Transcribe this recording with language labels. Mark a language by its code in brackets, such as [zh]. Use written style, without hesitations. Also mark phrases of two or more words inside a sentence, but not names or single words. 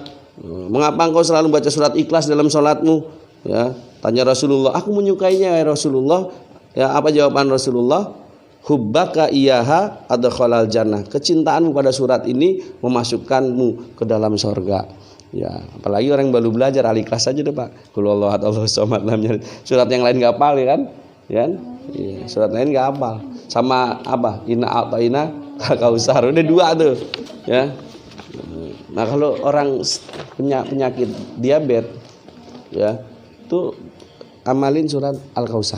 [id] Mengapa engkau selalu baca surat Ikhlas dalam sholatmu? Ya, tanya Rasulullah, aku menyukainya [ar] يا رسول الله. [id] Ya, apa jawaban Rasulullah? [ar] حبك إياها أدخلك الجنة. [id] Kecintaanmu pada surat ini memasukkanmu ke dalam surga. Ya, apalagi orang yang baru belajar Al-Ikhlas aja deh, Pak. [ar] قل هو الله أحد الله الصمد لم يلد. [id] Surat yang lain enggak hafal ya kan? Ya. Iya, surat lain enggak hafal. Sama apa? [ar] إنا أعطينا الكوثر. [id] Udah dua tuh. Ya. Nah, kalau orang punya penyakit diabetes, ya, itu amalin surat Al-Kautsar.